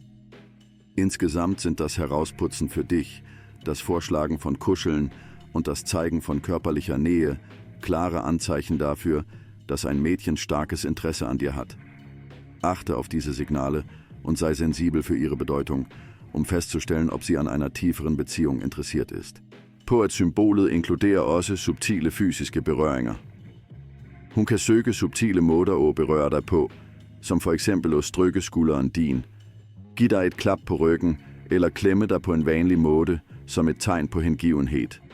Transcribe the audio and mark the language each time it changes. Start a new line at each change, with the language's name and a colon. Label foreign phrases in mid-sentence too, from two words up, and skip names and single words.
German: Insgesamt sind das Herausputzen für dich, das Vorschlagen von Kuscheln und das Zeigen von körperlicher Nähe klare Anzeichen dafür, dass ein Mädchen starkes Interesse an dir hat. Achte auf diese Signale und sei sensibel für ihre Bedeutung, um festzustellen, ob sie an einer tieferen Beziehung interessiert ist.
Danish: På at symbolet inkluderer også subtile fysiske berøringer. Hun kan søge subtile måder at berøre dig på, som for eksempel at strykke skulderen din, give dig et klap på ryggen eller klemme dig på en vanlig måde som et tegn på hengivenhed.